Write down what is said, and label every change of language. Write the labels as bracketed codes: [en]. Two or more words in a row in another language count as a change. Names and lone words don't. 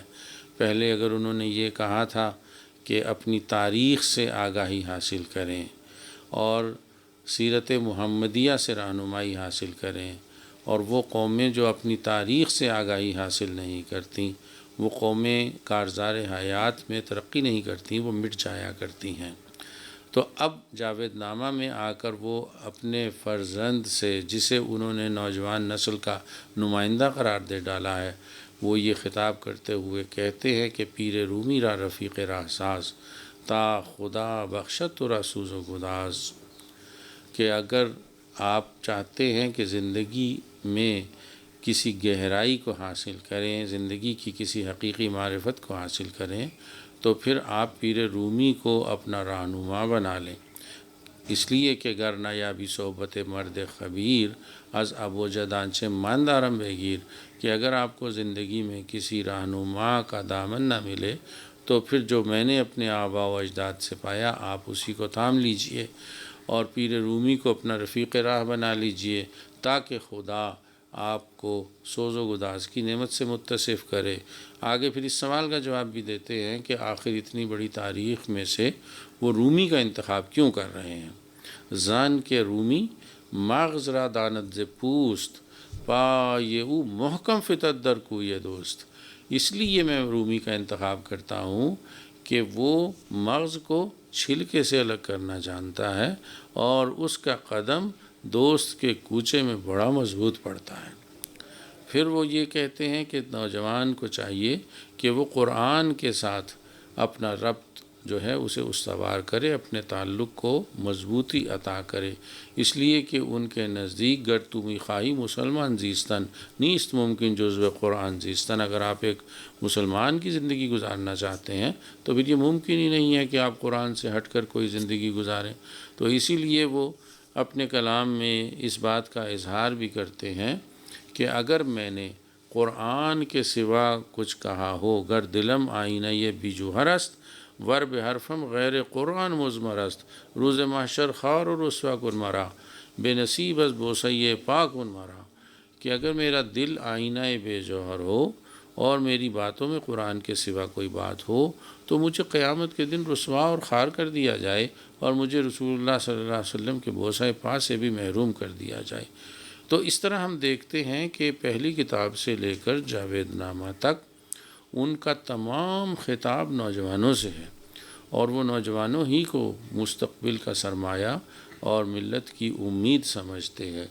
[ur] پہلے اگر انہوں نے یہ کہا تھا کہ اپنی تاریخ سے آگاہی حاصل کریں اور سیرت محمدیہ سے رہنمائی حاصل کریں، اور وہ قومیں جو اپنی تاریخ سے آگاہی حاصل نہیں کرتیں، وہ قومیں کارزار حیات میں ترقی نہیں کرتیں، وہ مٹ جایا کرتی ہیں۔ تو اب جاوید نامہ میں آ کر وہ اپنے فرزند سے، جسے انہوں نے نوجوان نسل کا نمائندہ قرار دے ڈالا ہے، وہ یہ خطاب کرتے ہوئے کہتے ہیں کہ [fa] پیر رومی را رفیق راہ ساز، تا خدا بخشت تو را سوز و گداز، [ur] کہ اگر آپ چاہتے ہیں کہ زندگی میں کسی گہرائی کو حاصل کریں، زندگی کی کسی حقیقی معرفت کو حاصل کریں، تو پھر آپ پیر رومی کو اپنا رہنما بنا لیں، اس لیے کہ [fa] گر نیابی صحبت مرد خبیر از ابو جدانچہ ماندارم بگیر، [ur] کہ اگر آپ کو زندگی میں کسی رہنما کا دامن نہ ملے تو پھر جو میں نے اپنے آباء و اجداد سے پایا آپ اسی کو تھام لیجئے، اور پیر رومی کو اپنا رفیق راہ بنا لیجئے، تاکہ خدا آپ کو سوز و گداز کی نعمت سے متصف کرے۔ آگے پھر اس سوال کا جواب بھی دیتے ہیں کہ آخر اتنی بڑی تاریخ میں سے وہ رومی کا انتخاب کیوں کر رہے ہیں۔ [fa] زان کے رومی مغز را داند ز پوست، پائے او محکم فتد در کوی دوست، [ur] اس لیے میں رومی کا انتخاب کرتا ہوں کہ وہ مغز کو چھلکے سے الگ کرنا جانتا ہے، اور اس کا قدم دوست کے کوچے میں بڑا مضبوط پڑتا ہے۔ پھر وہ یہ کہتے ہیں کہ نوجوان کو چاہیے کہ وہ قرآن کے ساتھ اپنا ربط جو ہے اسے استوار کرے، اپنے تعلق کو مضبوطی عطا کرے، اس لیے کہ ان کے نزدیک [fa] گر تو میخواہی مسلمان زیستن نیست ممکن جزو قرآن زیستن. [ur] اگر آپ ایک مسلمان کی زندگی گزارنا چاہتے ہیں تو پھر یہ ممکن ہی نہیں ہے کہ آپ قرآن سے ہٹ کر کوئی زندگی گزاریں. تو اسی لیے وہ اپنے کلام میں اس بات کا اظہار بھی کرتے ہیں کہ اگر میں نے قرآن کے سوا کچھ کہا ہو [fa] گر دلم آئینہ یہ بیجوہر است ور بحرفم غیر قرآن مزمرست روز محشر خار و رسوا کن مرا بے نصیب از بوسیے پاک کن مرا. [ur] کہ اگر میرا دل آئینہ بے جوہر ہو اور میری باتوں میں قرآن کے سوا کوئی بات ہو تو مجھے قیامت کے دن رسوا اور خار کر دیا جائے اور مجھے رسول اللہ صلی اللہ علیہ وسلم کے بوسۂ پا سے بھی محروم کر دیا جائے. تو اس طرح ہم دیکھتے ہیں کہ پہلی کتاب سے لے کر جاوید نامہ تک ان کا تمام خطاب نوجوانوں سے ہے، اور وہ نوجوانوں ہی کو مستقبل کا سرمایہ اور ملت کی امید سمجھتے ہیں.